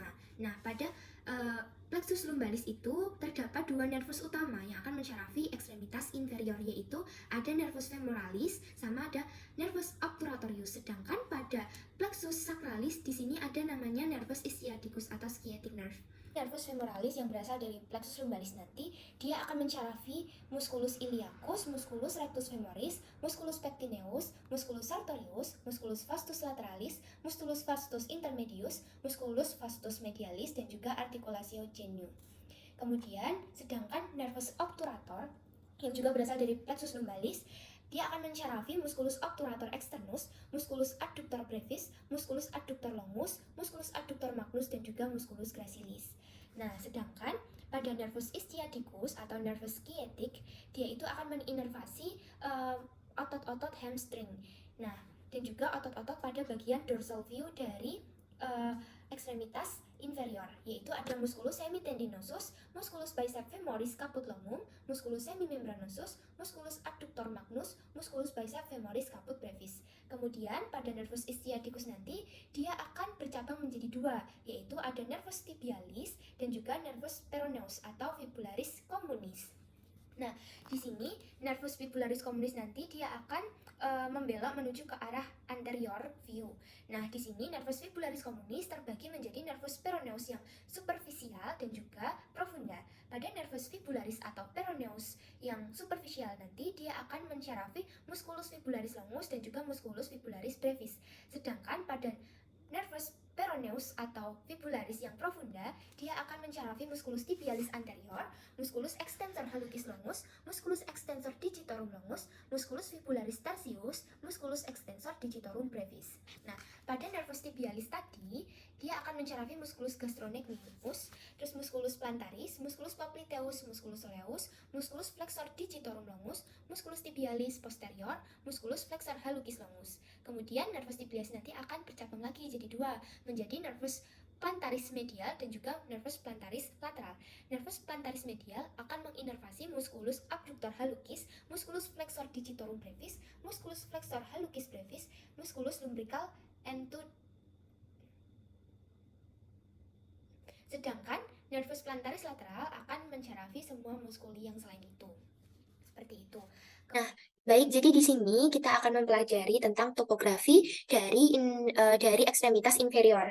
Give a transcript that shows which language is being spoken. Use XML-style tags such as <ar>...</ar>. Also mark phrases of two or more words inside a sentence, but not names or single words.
<id>Nah, pada plexus lumbalis itu terdapat dua nervus utama yang akan mensyarafi ekstremitas inferior, yaitu ada nervus femoralis sama ada nervus obturatorius. Sedangkan pada plexus sacralis di sini ada namanya nervus ischiaticus atau sciatic nerve. Nervus femoralis yang berasal dari plexus lumbalis nanti dia akan mensyarafi musculus iliacus, musculus rectus femoris, musculus pectineus, musculus sartorius, musculus vastus lateralis, musculus vastus intermedius, musculus vastus medialis, dan juga articulatio genu. Kemudian sedangkan nervus obturator yang juga berasal dari plexus lumbalis dia akan mensyarafi musculus obturator externus, musculus adductor brevis, musculus adductor longus, musculus adductor magnus, dan juga musculus gracilis. Nah, sedangkan pada nervus ischiaticus atau nervus sciatic, dia itu akan menginervasi otot-otot hamstring. Nah, dan juga otot-otot pada bagian dorsal view dari ekstremitas inferior, yaitu ada musculus semitendinosus, musculus bicep femoris caput longum, musculus semimembranosus, musculus adductor magnus, musculus bicep femoris caput brevis. Kemudian pada nervus ischiaticus nanti dia akan bercabang menjadi dua, yaitu ada nervus tibialis dan juga nervus peroneus atau fibularis communis. Nah, di sini nervus fibularis communis nanti dia akan membelok menuju ke arah anterior view. Nah, di sini nervus fibularis communis terbagi menjadi nervus peroneus yang superficial dan juga profunda. Pada nervus fibularis atau peroneus yang superficial nanti dia akan mencarafi musculus fibularis longus dan juga musculus fibularis brevis. Sedangkan pada nervus peroneus atau fibularis yang profunda, dia akan mencarafi musculus tibialis anterior, musculus extensor hallucis longus, musculus extensor digitorum longus, musculus fibularis tertius, musculus extensor digitorum brevis. Nah, pada nervus tibialis tadi, dia akan mencarafi musculus gastrocnemius, terus musculus plantaris, musculus popliteus, musculus soleus, musculus flexor digitorum longus, musculus tibialis posterior, musculus flexor hallucis longus. Kemudian nervus tibialis nanti akan bercabang lagi jadi dua, menjadi nervus plantaris medial dan juga nervus plantaris lateral. Nervus plantaris medial akan menginervasi musculus abductor hallucis, musculus flexor digitorum brevis, musculus flexor hallucis brevis, musculus lumbrical sedangkan nervus plantaris lateral akan mencarafi semua muskuli yang selain itu. Seperti itu. Nah, baik, jadi di sini kita akan mempelajari tentang topografi dari ekstremitas inferior.</id>